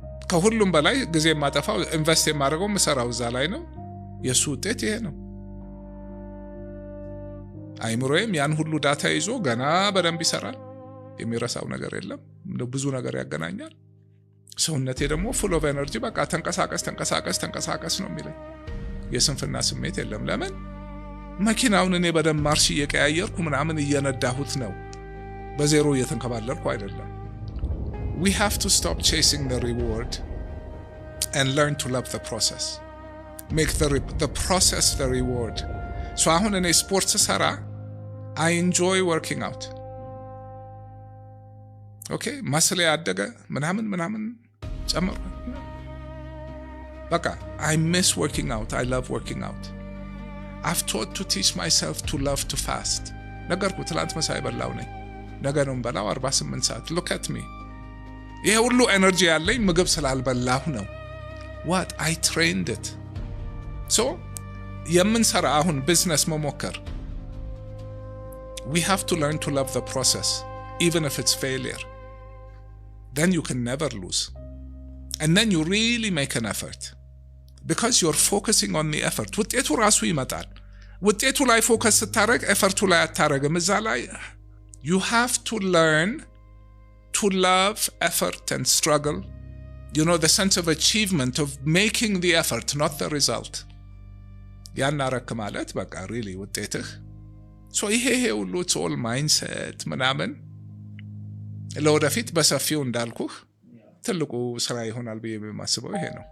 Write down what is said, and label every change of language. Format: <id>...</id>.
<am>ከሁሉም በላይ ጊዜ የማጠፋው ኢንቨስት የማደርገው ምሰራው እዛ ላይ ነው። የሱ ውጤት ይሄ ነው። አይምሮዬም ያን ሁሉ ዳታ ይዞ ገና በደንብ ይሰራል። የሚረሳው ነገር የለም። ብዙ ነገር ያገናኛል። ሰውነቴ ደግሞ</am> <en>full of energy</en> <am>በቃ ተንቀሳቀስ ነው የሚለኝ። የስንፍና ስሜት የለም። ለምን? መኪናውን እኔ በደም ማርሽ እየቀያየርኩ ምናምን እየነዳሁት ነው። በዜሮ እየተንከባለልኩ አይደለም።</am> <en>We have to stop chasing the reward and learn to love the process. Make the process the reward.</en> <am>አሁን እኔ ስፖርት ሰራ</am> <en>I enjoy working out.</en> <am>Okay, ማስለ ያደገ ምናምን ጨመርኩ። በቃ</am> <en>I miss working out. I love working out. I've taught to teach myself to love to fast.</en> <am>ነገርኩ። ትላንት መሳይ በላው ነኝ፣ ነገ ነው በላው 48 ሰዓት።</am> <en>Look at me.</en> <am>ይሄ ሁሉ ኤነርጂ ያለኝ ምግብ ስላልበላሁ ነው።</am> <en>What? I trained it.</en> <am>የምንሰራ አሁን ቢዝነስ መሞከር</am> <en>we have to learn to love the process even if it's failure. Then you can never lose. And then you really make an effort because you're focusing on the effort.</en> <am>ውጤቱ ራሱ ይመጣል። ውጤቱ ላይ ፎከስ ስታረግ ኤፈርቱ ላይ አታረግም። እዛ ላይ</am> <en>you have to learn to love effort and struggle. The sense of achievement of making the effort, not the result.</en> <am>ያናረክ ማለት በቃ really ውጤትህ so ይሄ ሁሉ</am> <en>it's all mindset</en> <am>ምናምን ለወደፊት በሰፊው እንዳልኩህ ትልቁ ስራ ይሆናል ብዬ የማስበው ይሄ ነው።</am>